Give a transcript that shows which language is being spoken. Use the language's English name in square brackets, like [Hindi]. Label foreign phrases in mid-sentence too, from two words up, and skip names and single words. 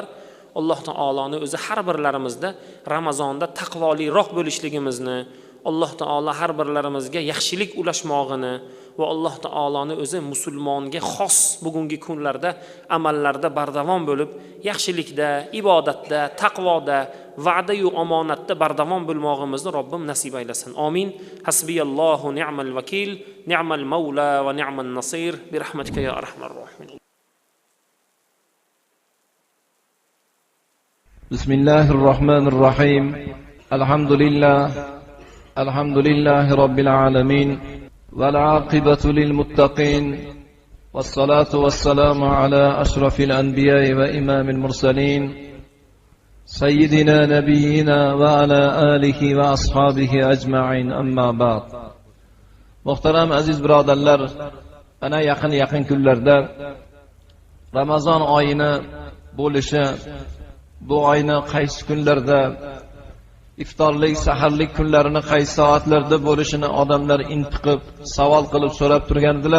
[Uzbek] Alloh taoloni o'zi har birlarimizda Ramazonda taqvoliroq bo'lishligimizni, Alloh taolo har birlarimizga yaxshilik ulashmog'ini va Alloh taoloni o'zi musulmonga xos bugungi kunlarda amallarda bardavom bo'lib, yaxshilikda, ibodatda, taqvoda, va'da yu omonatda bardavom bo'lmog'imizni Robbim nasib aylasin. [Arabic] آمين حسبي الله نعم الوكيل نعم المولى ونعم النصير برحمتك يا أرحم الراحمين. بسم الله الرحمن الرحيم. الحمد لله رب العالمين. والعاقبة للمتقين والصلاة والسلام على أشرف الأنبياء وإمام المرسلين سيدنا نبينا وعلى آله وأصحابه أجمعين أما بعد. [Uzbek] Muhtaram aziz birodarlar, ana yaqin kunlarda Ramazon oyini bo'lishi, bu oyni qaysi kunlarda iftorlik, saharlik kunlarini qaysi soatlarda bo'lishini odamlar intiqib, savol qilib so'rab turgandilar.